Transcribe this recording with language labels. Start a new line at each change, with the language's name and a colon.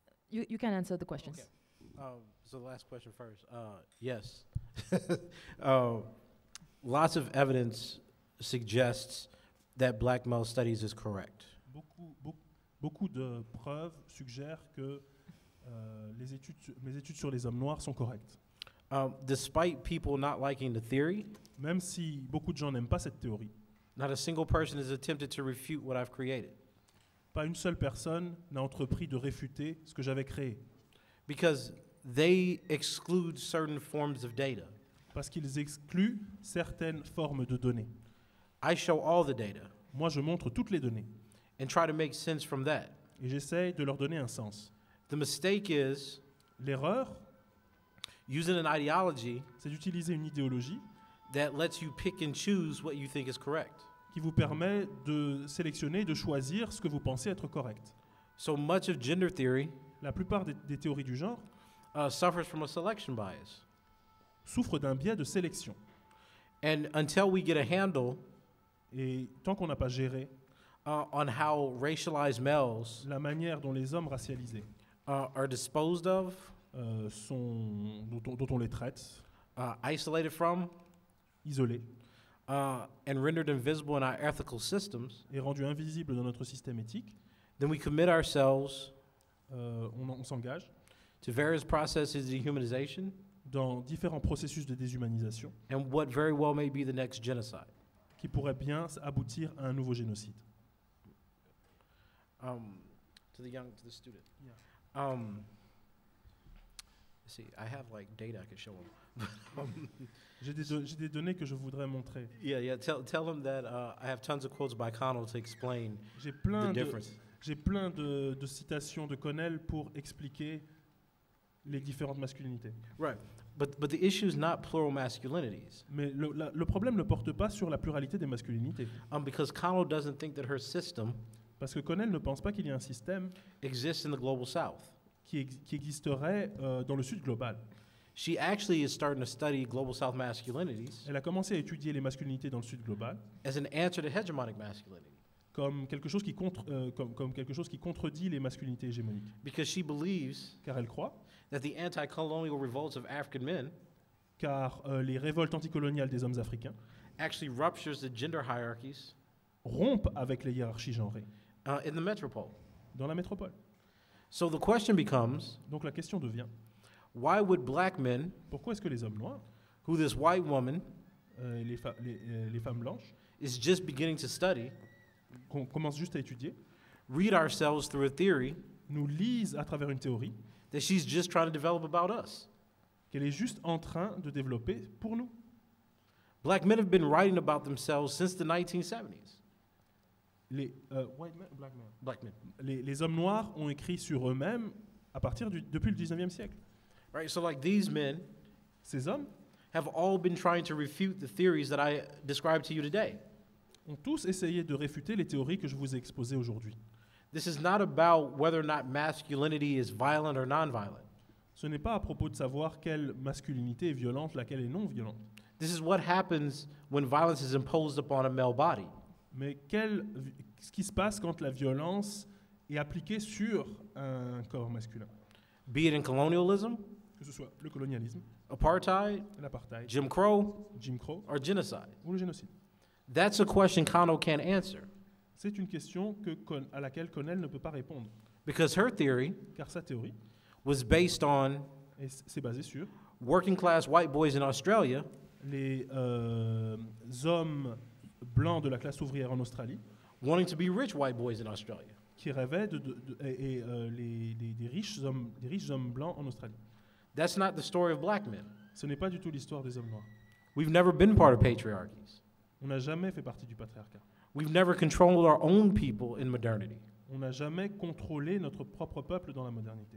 English: You can answer the questions. Okay. So the last question first. Yes. Lots of evidence suggests that black male studies is correct.
French: Beaucoup de preuves suggèrent que mes études sur les hommes noirs sont correctes.
English: Despite people not liking the theory,
French: même si beaucoup de gens n'aiment pas cette théorie,
English: not a single person has attempted to refute what I've created.
French: Pas une seule personne n'a entrepris de réfuter ce que j'avais créé.
English: Because they exclude certain forms of data.
French: Parce qu'ils excluent certaines formes de données.
English: I show all the data.
French: Moi, je montre toutes les données.
English: And try to make sense from that.
French: Et j'essaye de leur donner un sens.
English: The mistake is,
French: l'erreur,
English: using an ideology,
French: c'est d'utiliser une idéologie
English: that lets you pick and choose what you think is correct.
French: Qui vous permet de sélectionner, de choisir ce que vous pensez être correct.
English: So much of gender theory,
French: la plupart des théories du genre,
English: suffers from a selection bias.
French: Souffre d'un biais de sélection.
English: And until we get a handle,
French: et tant qu'on n'a pas géré,
English: on how racialized males,
French: la manière dont les hommes racialisés,
English: are disposed of,
French: dont on les traite,
English: isolated from,
French: isolés,
English: and rendered invisible in our ethical systems,
French: et rendus invisibles dans notre système éthique,
English: then we commit ourselves
French: on s'engage
English: to various processes of dehumanization
French: dans différents processus de déshumanisation
English: and what very well may be the next genocide.
French: qui pourraient bien aboutir à un nouveau génocide.
English: To the student. Yeah. Let's see, I have like data I could show him.
French: J'ai des données que je voudrais montrer.
English: Yeah. Tell him that I have tons of quotes by Connell to explain
French: J'ai
English: the
French: plein
English: difference.
French: de citations de Connell pour expliquer les différentes masculinités.
English: Right, but the issue is not plural masculinities.
French: Mais le problème ne porte pas sur la pluralité des masculinités.
English: Because Connell doesn't think that her system
French: Parce que Connell ne pense pas qu'il y ait un système
English: exists in the global south.
French: qui existerait dans le sud global.
English: She actually is starting to study global south masculinities
French: Elle a commencé à étudier les masculinités dans le sud global
English: as an answer to hegemonic masculinity.
French: comme quelque chose qui contredit les masculinités hégémoniques.
English: Because she believes
French: Car elle croit,
English: that the anti-colonial revolts of African men
French: car les révoltes anticoloniales des hommes africains
English: actually ruptures the gender hierarchies
French: rompent avec les hiérarchies genrées
English: in the metropole.
French: dans la métropole.
English: So the question becomes,
French: Donc la question devient,
English: why would black men,
French: pourquoi est-ce que les hommes noirs,
English: who this white woman
French: les femmes blanches,
English: is just beginning to study,
French: qu'on commence juste à étudier,
English: read ourselves through a theory
French: nous lisent à travers une théorie
English: that she's just trying to develop about us?
French: qu'elle est juste en train de développer pour nous?
English: Black men have been writing about themselves since the 1970s. Les, white men, black men. Black men.
French: Les hommes noirs ont écrit sur eux-mêmes depuis le 19e siècle.
English: Right, so like these men
French: Ces hommes
English: have all been trying to refute the theories that I described to you today.
French: ont tous essayé de réfuter les théories que je vous ai exposées aujourd'hui.
English: This is not about whether or not masculinity is violent or non-violent.
French: Ce n'est pas à propos de savoir quelle masculinité est violente, laquelle est non violente.
English: This is what happens when violence is imposed upon a male body.
French: Mais ce qui se passe quand la violence est appliquée sur un corps masculin?
English: Be it in colonialism,
French: Que ce soit le colonialisme,
English: apartheid,
French: l'apartheid,
English: Jim Crow,
French: Jim Crow
English: or genocide.
French: ou le génocide.
English: That's a question Kano can't answer
French: C'est une question à laquelle Connell ne peut pas répondre.
English: because her theory
French: Car sa théorie,
English: was based on
French: et c'est basé sur
English: working class white boys in Australia
French: les hommes blancs de la classe ouvrière en Australie
English: wanting to be rich white boys in Australia.
French: qui rêvaient des riches hommes blancs en Australie.
English: That's not the story of black men.
French: Ce n'est pas du tout l'histoire des hommes noirs.
English: We've never been part of patriarchies.
French: On n'a jamais fait partie du patriarcat.
English: We've never controlled our own people in modernity
French: On n'a jamais contrôlé notre propre peuple dans la modernité.